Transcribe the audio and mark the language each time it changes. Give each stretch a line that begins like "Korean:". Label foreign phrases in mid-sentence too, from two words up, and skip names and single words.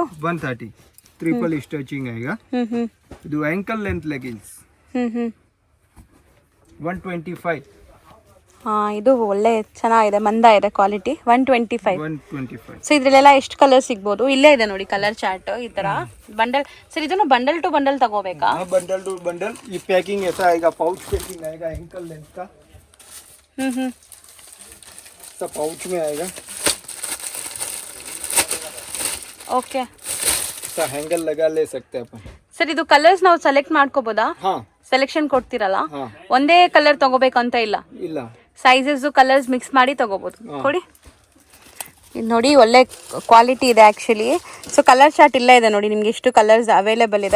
Kannada: 130
English: triple stitching
Kannada: ಆएगा. ಇದು
English: ankle length leggings.
Kannada: 125. ಇದು ಒಳ್ಳೆ ಚೆನ್ನಾಗಿದೆ, ಮಂದ ಇದೆ ಕ್ವಾಲಿಟಿ. 125. ಸೊ ಇದ್ರಲ್ಲೆಲ್ಲ ಎಷ್ಟು ಕಲರ್ ಸಿಗ್ಬೋದು? ಇಲ್ಲೇ ಇದೆ ನೋಡಿ
English: colour chart.
Kannada: ಈ ತರ ಬಂಡಲ್. ಸರ್ ಇದನ್ನು
English: bundle to bundle
Kannada: ತಗೋಬೇಕಾ?
English: bundle to bundle.
Hindi: ये पैकिंग ऐसा आएगा,
English: pouch packing
Hindi: आएगा
English: ankle length
Hindi: का. सब पाउच में आएगा.
Kannada: ಓಕೆ.
Hindi: ऐसा हैंगर लगा ले सकते हैं अपन.
Kannada: ಸರ್ ಇದು ಕಲರ್ಸ್ ನಾವು ಸೆಲೆಕ್ಟ್ ಮಾಡ್ಕೋಬೋದಾ?
Hindi: हाँ.
Kannada: ಸೆಲೆಕ್ಷನ್ ಕೊಡ್ತೀರಲ್ಲ? ಒಂದೇ ಕಲರ್ ತಗೋಬೇಕಂತ ಇಲ್ಲ. ಇಲ್ಲ.
English: sizes colours
Kannada: ಮಿಕ್ಸ್ ಮಾಡಿ ತಗೋಬೋದು. ಕೊಡಿ. ಇದು ನೋಡಿ ಒಳ್ಳೆ ಕ್ವಾಲಿಟಿ ಇದೆ ಆ್ಯಕ್ಚುಲಿ. ಸೊ
English: colour chart
Kannada: ಇಲ್ಲೇ ಇದೆ ನೋಡಿ ನಿಮ್ಗೆ ಎಷ್ಟು
English: colours available
Kannada: ಇದೆ.